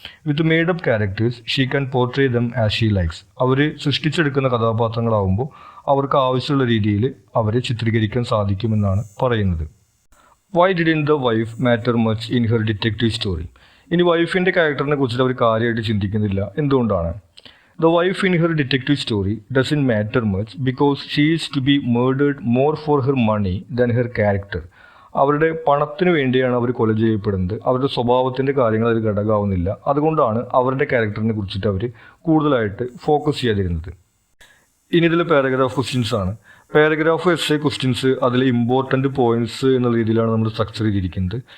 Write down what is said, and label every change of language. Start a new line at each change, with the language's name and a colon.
English: With made up characters she can portray them as she likes.
Malayalam: അവർ സൃഷ്ടിച്ചെടുക്കുന്ന കഥാപാത്രങ്ങളാവുമ്പോൾ അവർക്ക് ആവശ്യമുള്ള രീതിയിൽ അവരെ ചിത്രീകരിക്കാൻ സാധിക്കുമെന്നാണ് പറയുന്നത്.
English: Why didn't the wife matter much in her detective story?
Malayalam: ഇനി വൈഫിൻ്റെ ക്യാരക്ടറിനെ കുറിച്ചിട്ട് അവർ കാര്യമായിട്ട് ചിന്തിക്കുന്നില്ല. എന്തുകൊണ്ടാണ്?
English: The wife in her detective story doesn't matter much because she is to be murdered more for her money than her character.
Malayalam: അവരുടെ പണത്തിന് വേണ്ടിയാണ് അവർ കൊല ചെയ്യപ്പെടുന്നത്. അവരുടെ സ്വഭാവത്തിൻ്റെ കാര്യങ്ങൾ അതിൽ ഘടകമാവുന്നില്ല. അതുകൊണ്ടാണ് അവരുടെ ക്യാരക്ടറിനെ കുറിച്ചിട്ട് അവർ കൂടുതലായിട്ട് ഫോക്കസ് ചെയ്യാതിരുന്നത്. ഇനി ഇതിൽ പാരഗ്രാഫ് ക്വസ്റ്റ്യൻസ് ആണ്. പാരഗ്രാഫ് എസ് എ ക്വസ്റ്റ്യൻസ് അതിൽ ഇമ്പോർട്ടൻറ്റ് പോയിന്റ്സ് എന്നുള്ള രീതിയിലാണ് നമ്മൾ സ്ട്രക്ചർ ചെയ്തിരിക്കുന്നത്.